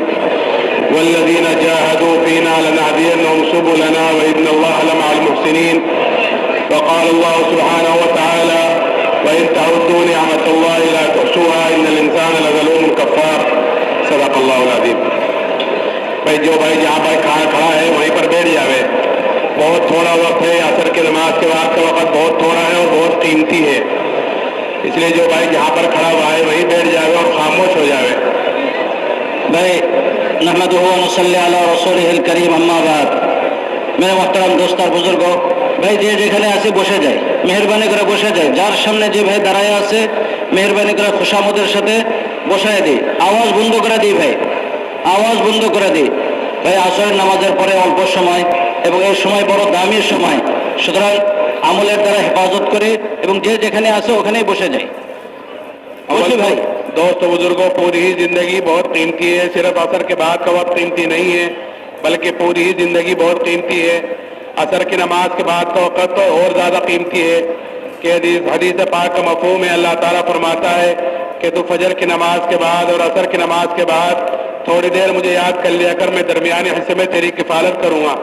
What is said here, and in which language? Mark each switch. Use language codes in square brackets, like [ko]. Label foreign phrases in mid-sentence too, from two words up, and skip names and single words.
[ar] والذين جاهدوا فينا لنهدينهم سبلنا وإن الله لمع المحسنين. وقال الله سبحانه وتعالى وإن تعدوا نعمة الله لا تحصوها إن الإنسان لظلوم كفار. صدق الله العظيم. [ur] بھائی جو بھائی جہاں بھائی کھڑا ہے وہیں پر بیٹھ جاوے. بہت تھوڑا وقت ہے، عصر کی نماز کے بعد کا وقت بہت تھوڑا ہے اور بہت قیمتی ہے، اس لیے جو بھائی جہاں پر کھڑا ہوا ہے وہیں بیٹھ جاوے اور خاموش ہو جاوے. [ar] بھائی نحمدہ و نصلی علی رسولہ الکریم. اما بعد [ur] میرے محترم دوست [bn] আর বুজুর্গ ভাই, যে যেখানে আছে বসে যায়, মেহেরবানি করে বসে যায়. যার সামনে যে ভাই দাঁড়ায় আছে মেহেরবানি করে খুশামদের সাথে বসায় দিই, আওয়াজ বন্ধ করে দিই ভাই, আওয়াজ বন্ধ করে দিই ভাই. আসরের নামাজের পরে অল্প সময় এবং এই সময় বড় দামি সময়, সুতরাং আমলের দ্বারা হেফাজত করে এবং যে যেখানে আছে ওখানেই বসে যায়. অবশ্যই ভাই [ur] دوست بزرگوں، پوری ہی زندگی بہت قیمتی ہے. صرف عصر کے بعد کا وقت قیمتی نہیں ہے بلکہ پوری ہی زندگی بہت قیمتی ہے. عصر کی نماز کے بعد کا وقت تو اور زیادہ قیمتی ہے کہ حدیث پاک کا مفہوم ہے. اللہ تعالیٰ فرماتا ہے کہ تو فجر کی نماز کے بعد اور عصر کی نماز کے بعد تھوڑی دیر مجھے یاد کر لیا کر، میں درمیانی حصے میں تیری کفالت کروں گا.